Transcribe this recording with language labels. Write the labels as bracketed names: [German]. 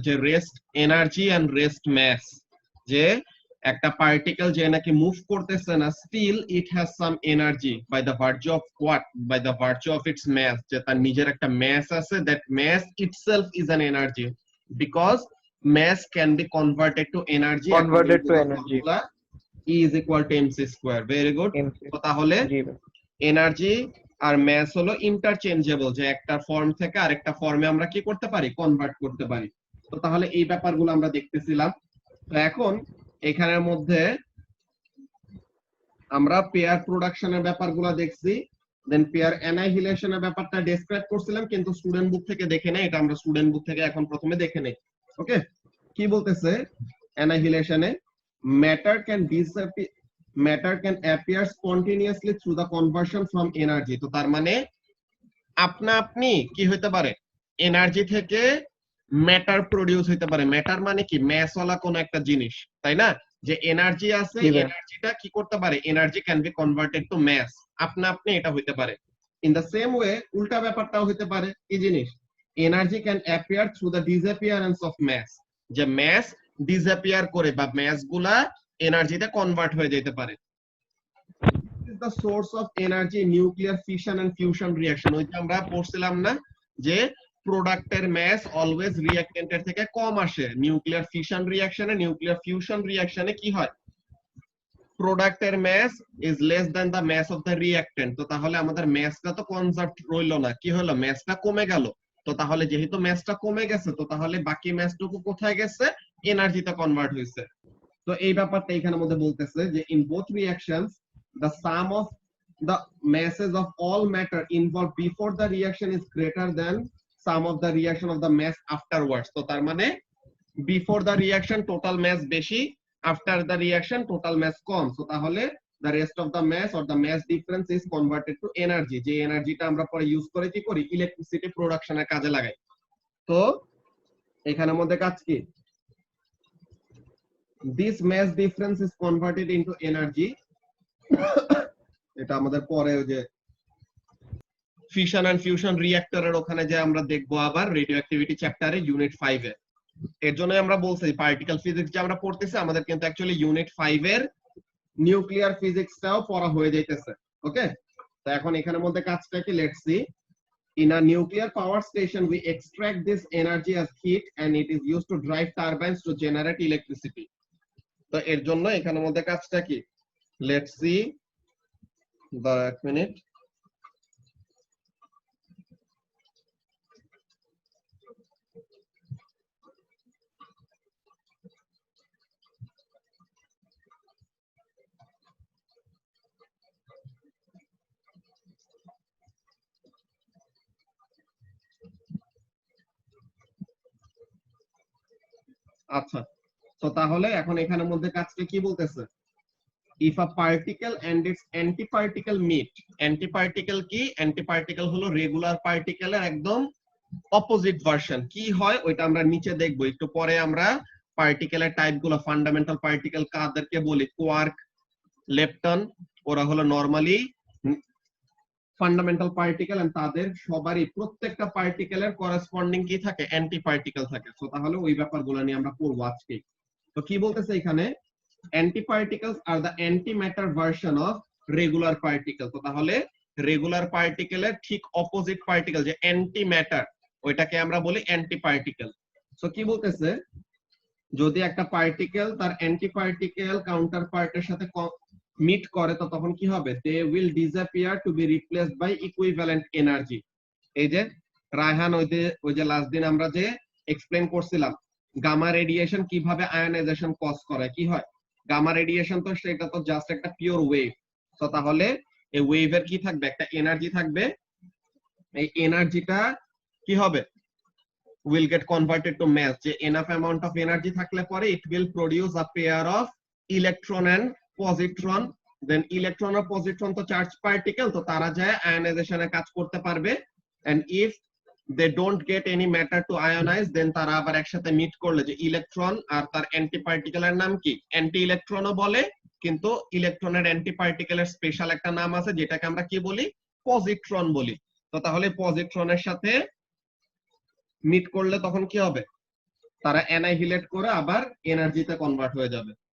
[English] যে rest energy and rest mass. [Bangla] যে একটা পার্টিকেল যে নাকি মুভ করতেছে না, [English] Still it has some energy by the virtue of what, by the virtue of its mass. [Bangla] যে তার নিজের একটা ম্যাস আছে, [English] That mass itself is an energy, because mass can be converted to energy according converted to to the energy. formula E is equal to mc square. Very good. MC. [Bangla] তো তাহলে জি ভাই। Energy আর mass হলো interchangeable, যে একটা form থেকে আরেকটা ফর্মে আমরা কি করতে পারি, কনভার্ট করতে পারি। তো তাহলে এই ব্যাপারগুলো আমরা দেখতেছিলাম। তো এখন এখানের মধ্যে আমরা পেয়ার প্রোডাকশনের ব্যাপারগুলো দেখছি, দেন পেয়ার অ্যানাহিলেশনের ব্যাপারটা ডেসক্রাইব করছিলাম, কিন্তু স্টুডেন্ট বুক থেকে দেখে নেই, এটা আমরা স্টুডেন্ট বুক থেকে এখন প্রথমে দেখে নেই। [English] okay, [Bangla] কি বলতেছে [English] অ্যানাহিলেশনে? Matter can disappear, matter can appear spontaneously through the conversion from energy. [Bangla] তো তার মানে আপনা আপনি কি হইতে পারে, এনার্জি থেকে ম্যাটার প্রডিউস হইতে পারে। ম্যাটার মানে কি, ম্যাসওয়ালা কোন একটা জিনিস, তাই না? যে এনার্জি আছে, জি ভাই। এনার্জিটা কি করতে পারে, [English] Energy can be converted to mass. [Bangla] আপনা আপনি এটা হইতে পারে। [English] in the same way [Bangla] উল্টা ব্যাপারটাও হইতে পারে। কি জিনিস? [English] Energy can appear through the disappearance of mass. [Bangla] যে ম্যাস ডিসঅ্যাপিয়ার করে বা ম্যাস গুলা এনার্জিতে কনভার্ট হয়ে যেতে পারে। [English] is the source of energy in nuclear fission and fusion reaction. [Bangla] ওই যে আমরা পড়ছিলাম না, যে প্রোডাক্টের ম্যাস অলওয়েজ রিঅ্যাকট্যান্টের থেকে কম আসে নিউক্লিয়ার ফিশন রিঅ্যাকশনে। [English] nuclear fusion রিঅ্যাকশনে [Bangla] কি হয়, [English] প্রোডাক্টের mass is less than the mass of the reactant. [Bangla] তো তাহলে আমাদের ম্যাসটা তো কনজার্ভ রইলো না, কি হলো, ম্যাসটা কমে গেল। তো তাহলে যেহেতু ম্যাসটা কমে গেছে, তো তাহলে বাকি ম্যাসটুকু কোথায় গেছে, এনার্জিতে কনভার্ট হয়েছে। তো এই ব্যাপারটা এখানে মধ্যে বলতেছে যে [English] In both reactions the sum of the masses of all matter involved before the reaction is greater than sum of the reaction of the mass afterwards. [Bangla] তো তার মানে [English] before the reaction total mass বেশি, after the reaction total mass কম। তো তাহলে the rest of the mass or the mass difference is converted to energy, [Bangla] যে এনার্জিটা আমরা পরে ইউজ করে কি করি, ইলেকট্রিসিটি প্রোডাকশনের কাজে লাগাই। তো এখানের মধ্যে কাজ কি, [English] this mass difference is converted into energy। [Bangla] এটা আমাদের পরে ওই যে ফিশন এন্ড ফিউশন রিঅ্যাক্টরের ওখানে যে আমরা দেখবো আবার রেডিও অ্যাক্টিভিটি চ্যাপ্টারে ইউনিট 5 এ। এর জন্য আমরা বলছি পার্টিকেল ফিজিক্স যে আমরা পড়তেছি, আমাদের কিন্তু অ্যাকচুয়ালি ইউনিট 5 এর নিউক্লিয়ার ফিজিক্সটাও পড়া হয়ে যাইতেছে। ওকে, তো এখন এখানের মধ্যে কাজটা কি, let's see. [English] In a nuclear power station, we extract this energy as heat and it is used to drive turbines to generate electricity. [Bangla] তো এর জন্য এখানের মধ্যে কাজটা কি, লেটস সি, the এক মিনিট। আচ্ছা, তো তাহলে এখন এখানের মধ্যে কাজটা কি বলতেছে, [English] if a particle and its antiparticle meet। [Bangla] antiparticle কি, antiparticle হলো রেগুলার পার্টিকেলের একদম অপোজিট ভার্সন। কি হয় ওইটা আমরা নিচে দেখবো একটু পরে। আমরা পার্টিকেলের টাইপ গুলো, ফান্ডামেন্টাল পার্টিকেল কাদেরকে বলি, কোয়ার্ক, লেপটন, ওরা হলো নরমালি ফান্ডামেন্টাল পার্টিকেল, এন্ড তাদের সবারই প্রত্যেকটা পার্টিকেলের করেসপন্ডিং কি থাকে, অ্যান্টি পার্টিকেল থাকে। তো তাহলে ওই ব্যাপারগুলো নিয়ে আমরা পড়বো আজকে। তো কি বলতেছে এখানে, [English] antiparticles are the antimatter version of regular particle। [Bangla] তো তাহলে রেগুলার পার্টিকেলের ঠিক অপোজিট পার্টিকেল যে অ্যান্টি ম্যাটার, ওইটাকে আমরা বলি অ্যান্টি পার্টিকেল। সো কি বলতেছে, যদি একটা পার্টিকেল তার অ্যান্টি পার্টিকেল কাউন্টার পার্টের সাথে মিট করে, তো তখন কি হবে, [English] They will disappear to be replaced by equivalent energy. [Bangla] এই যে রায়হান, ওই যে লাস্ট দিন আমরা যে এক্সপ্লেন করছিলাম গামা রেডিয়েশন কিভাবে আয়নাইজেশন কজ করে। কি হয় গামা রেডিয়েশন, তো সেটা তো জাস্ট একটা পিওর ওয়েভ। তো তাহলে এই ওয়েভের কি থাকবে, একটা এনার্জি থাকবে। এই এনার্জিটা কি হবে, [English] will get converted to mass, যে enough amount of energy [Bangla] থাকলে পরে [English] it will produce a pair of electron and positron, then electron or positron [Bangla] তো চার্জ পার্টিকেল, তো তারা যায় আয়নাইজেশনে কাজ করতে পারবে। [English] and if they don't get any matter to ionize, then [Bangla] তারা আবার একসাথে মিট করলে যে ইলেকট্রন আর তার অ্যান্টি পার্টিকেলের নাম কি, অ্যান্টি ইলেকট্রনও বলে, কিন্তু ইলেকট্রনের অ্যান্টি পার্টিকেলের স্পেশাল একটা নাম আছে যেটাকে আমরা কি বলি, পজিট্রন বলি। তো তাহলে পজিট্রনের সাথে মিট করলে তখন কি হবে, তারা অ্যানাইহিলেট করে আবার এনার্জিতে কনভার্ট হয়ে যাবে।